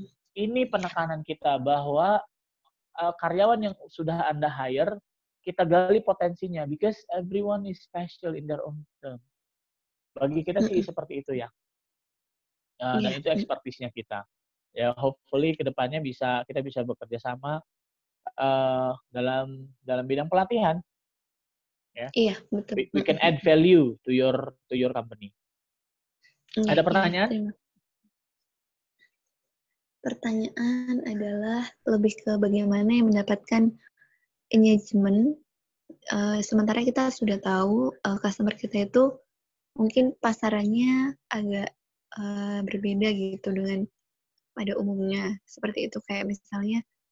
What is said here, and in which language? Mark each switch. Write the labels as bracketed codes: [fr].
[id] Ini penekanan kita bahwa karyawan yang sudah Anda hire, kita gali potensinya, [en] because everyone is special in their own term. [id] Bagi kita sih seperti itu ya. Dan itu expertise-nya kita. Ya, hopefully kedepannya kita bisa bekerja sama dalam bidang pelatihan. Ya. Iya, betul. [en] We can add value to your company. [id] Ada pertanyaan? Iya, pertanyaan adalah lebih ke bagaimana yang mendapatkan engagement. Sementara kita sudah tahu customer kita itu mungkin pasarannya agak berbeda gitu dengan pada umumnya. Seperti itu, kayak misalnya